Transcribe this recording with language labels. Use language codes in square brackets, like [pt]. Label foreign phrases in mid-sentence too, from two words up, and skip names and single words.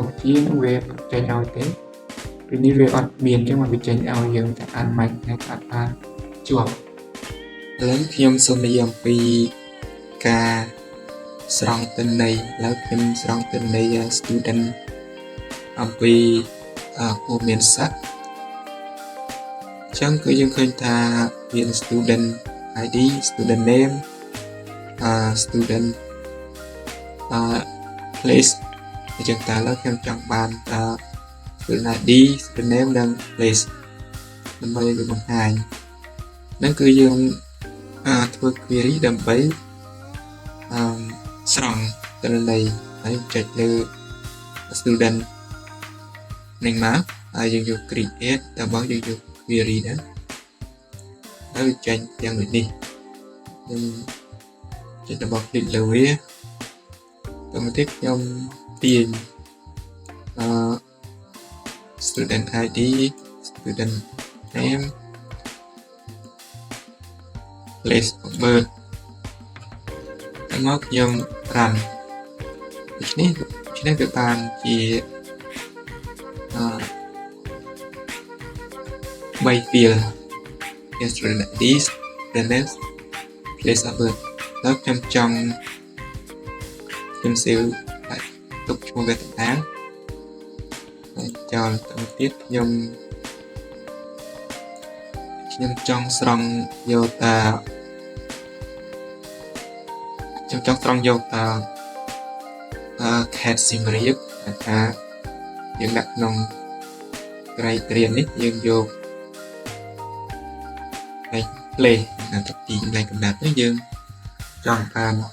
[km] វិជ្ជានឹងវាអត់ចេញឲ្យទេពីនេះវាអត់មានអញ្ចឹងមកវាចេញឲ្យយើងតែអានម៉េចតែអត់បានជាប់ឥឡូវខ្ញុំសូមនិយាយអំពីការស្រង់ទិន្នន័យឥឡូវខ្ញុំស្រង់ទិន្នន័យ student អំពីគួរមានសិស្សអញ្ចឹងគឺយើងឃើញថាមាន [en] student ID student name student [km] place អញ្ចឹងតើឥឡូវខ្ញុំចង់បាន [en] student ID student name [km] និង place ដើម្បីឲ្យបង្ហាញហ្នឹងគឺយើងធ្វើ query ដើម្បី ស្រង់ទិន្នន័យហើយចុចលើ student នឹងមកហើយយើងយក create តើបើយើងយក query ដែរហើយចេញយ៉ាងដូចនេះខ្ញុំចុច [en] double click [km] លើវាតើមកទៀតខ្ញុំទាញ [en] student ID student name place of birth [km] ហើយមកខ្ញុំ run ដូច្នេះវាបានជា [en] 3 field student ID student name place of birth [km] แล้วខ្ញុំចង់ខ្ញុំ save ទុកឈ្មោះវាតាហើយចោលទៅទៀតខ្ញុំ ចង់ស្រង់យកតាខេត្តសៀមរាបថាយើងដាក់ក្នុងក្រៃត្រៀននេះយើងយកហើយ play នៅទីកន្លែងកំណត់នេះយើងចង់បាន